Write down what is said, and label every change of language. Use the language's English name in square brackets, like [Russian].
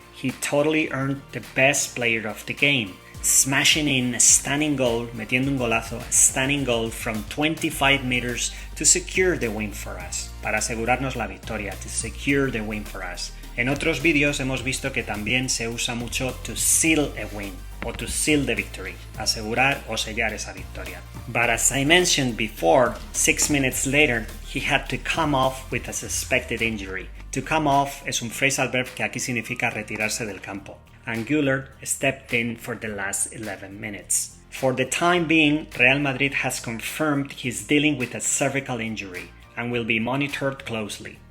[English] He totally earned the best player of the game, smashing in a stunning goal, [Spanish] metiendo un golazo, [English] a stunning goal from 25 meters to secure the win for us, [Spanish] para asegurarnos la victoria, [English] to secure the win for us. [Spanish] En otros vídeos hemos visto que también se usa mucho to seal a win, o to seal the victory, asegurar o sellar esa victoria. [English] But as I mentioned before, 6 minutes later, he had to come off with a suspected injury. [Spanish] To come off es un phrasal verb que aquí significa retirarse del campo. [English] And Güler stepped in for the last 11 minutes. For the time being, Real Madrid has confirmed he's dealing with a cervical injury and will be monitored closely.